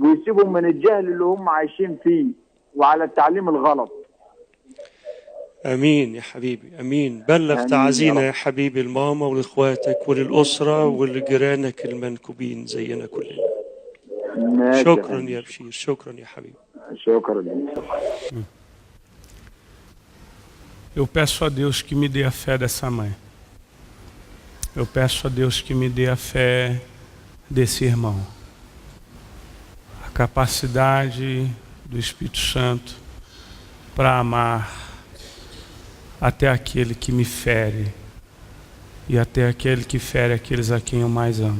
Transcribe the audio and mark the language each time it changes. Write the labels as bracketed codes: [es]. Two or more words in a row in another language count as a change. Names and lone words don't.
[ar] ويسيبهم من الجهل اللي هم عايشين فيه وعلى التعليم الغلط. امين يا حبيبي امين. بلغ تعزينا يا حبيبي الماما ولاخواتك وللاسره ولجيرانك المنكوبين زينا كلنا. شكرا يا بشير، شكرا يا حبيبي. شكرا. [pt] Eu peço a Deus que me dê a fé dessa mãe. Eu peço a Deus que me dê a fé desse irmão. A capacidade do Espírito Santo para amar até aquele que me fere e até aquele que fere aqueles a quem eu mais amo.